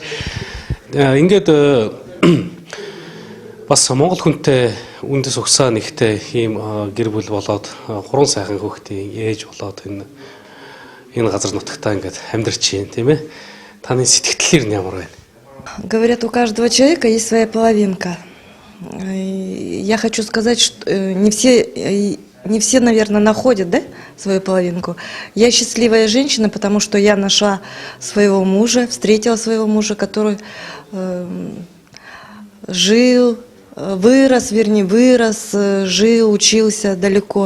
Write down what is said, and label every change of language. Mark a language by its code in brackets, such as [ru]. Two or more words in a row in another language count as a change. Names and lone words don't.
[mn] Ингээд бас Монгол хүнтэй үндэс угсаа нэгтэй ийм гэр бүл болоод 3 сайхан хүүхдийн ээж болоод энэ газар нутагтаа ингээд амьдарч байна тийм ээ. Таны сэтгэл нь ямар байна? [ru] Говорят, у каждого человека есть своя половинка. Я хочу сказать, что не все, наверное, находят, да, свою половинку. Я счастливая женщина, потому что я нашла своего мужа, встретила своего мужа, который вырос, жил, учился далеко.